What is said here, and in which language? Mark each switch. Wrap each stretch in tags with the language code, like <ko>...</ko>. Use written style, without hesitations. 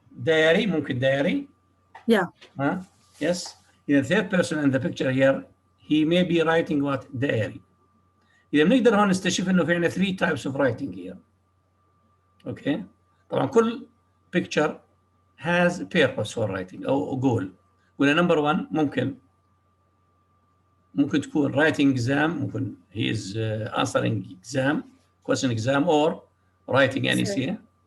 <en>Diary,</en> <ar>ممكن</ar> <en>diary. Yeah. Yes. The third person in the picture here, he may be writing what? Diary.</en> <ar>إذا بنقدر هون نستشف إنه في عندنا</ar> <en>3 types of writing here. Okay.</en> <ar>طبعا كل</ar> <en>picture has purpose for writing</en> <ar>أو</ar> <en>goal.</en> <ar>قلنا</ar> <en>number 1</en> <ar>ممكن تكون</ar> <en>writing exam ممكن he is answering exam question exam or writing an essay.</en>